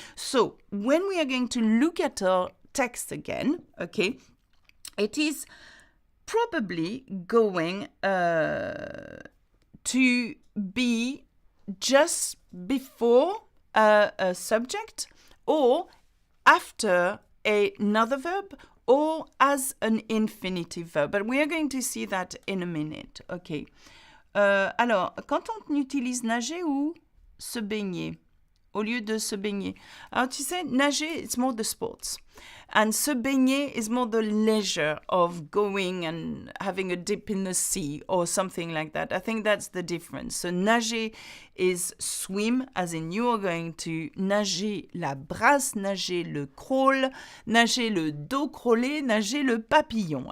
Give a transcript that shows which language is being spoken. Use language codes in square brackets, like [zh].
[en] So when we are going to look at our text again, okay, it is probably going to be just before a subject or after another verb or as an infinitive verb. But we are going to see that in a minute. Okay. [fr] Alors, quand on utilise nager ou se baigner au lieu de se baigner. Alors, tu sais, [en] nager, it's more the sports. And se baigner is more the leisure of going and having a dip in the sea or something like that. I think that's the difference. So nager is swim, as in you are going to nager la brasse, nager le crawl, nager le dos crawlé, nager le papillon.